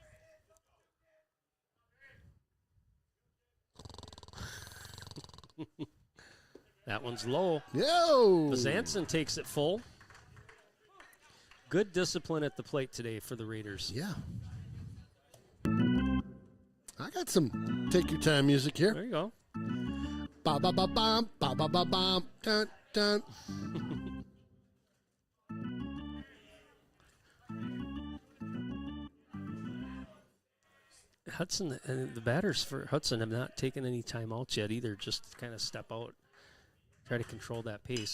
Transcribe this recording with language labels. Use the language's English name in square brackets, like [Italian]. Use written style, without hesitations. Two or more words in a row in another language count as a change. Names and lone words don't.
[English] That one's low. Yo! Bazanson takes it full. Good discipline at the plate today for the Raiders. Yeah. I got some take your time music here. There you go. Ba ba ba bum, ba ba ba bum, dun dun. Hudson and the batters for Hudson have not taken any timeouts yet either. Just kind of step out, try to control that pace.